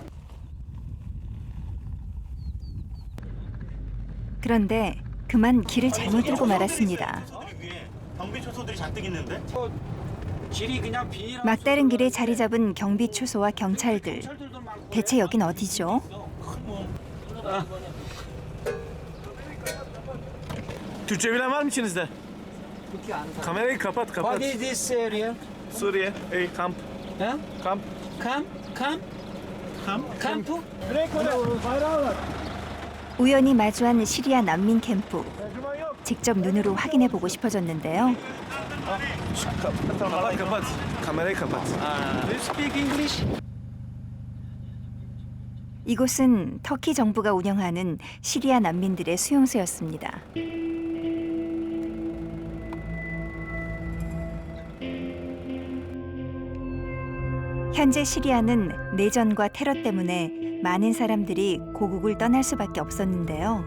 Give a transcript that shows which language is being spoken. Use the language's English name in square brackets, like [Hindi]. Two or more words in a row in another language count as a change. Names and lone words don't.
[Korean] 그런데 그만 길을 잘못 들고 말았습니다. 경비 초소들이 잔뜩 있는데? 길이 그냥 비닐. 막다른 길에 자리 잡은 경비 초소와 경찰들. 대체 여긴 어디죠? [Turkish] Türkçe bilen var mı içinizde? Kamerayı kapat kapat. [English] What is this area? [Turkish] Suriye, kamp. Huh? Kamp. [Korean] 캠프? 우연히 마주한 시리아 난민 캠프. 직접 눈으로 확인해 보고 싶어졌는데요. [Turkish] Kapat kapat. Kamerayı kapat. [English] Do you speak English? [Korean] 이곳은 터키 정부가 운영하는 시리아 난민들의 수용소였습니다. 현재 시리아는 내전과 테러 때문에 많은 사람들이 고국을 떠날 수밖에 없었는데요.